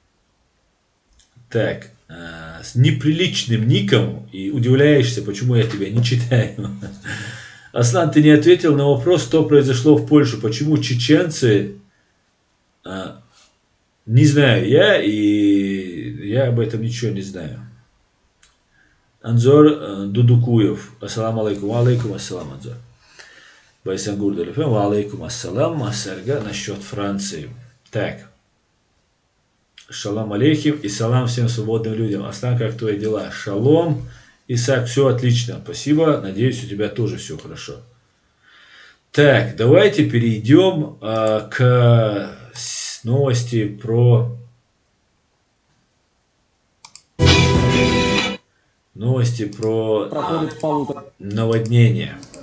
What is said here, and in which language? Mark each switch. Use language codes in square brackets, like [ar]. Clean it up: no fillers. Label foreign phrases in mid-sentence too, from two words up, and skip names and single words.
[ru] Так, с неприличным ником, и удивляешься, почему я тебя не читаю. Аслан, ты не ответил на вопрос, что произошло в Польше, почему чеченцы, не знаю, я об этом ничего не знаю. Анзор Дудукуев, [ar] السلام عليكم, عليكم السلام, [ru] Анзор. Байсангур Далифем, [ar] عليكم السلام, [ru] Массарга, насчет Франции. Так. [he] שלום עליכם [ru] и салам всем свободным людям. Аслан, как твои дела? Шалом. Исаак, все отлично. Спасибо. Надеюсь, у тебя тоже все хорошо. Так, давайте перейдем к новости про наводнение.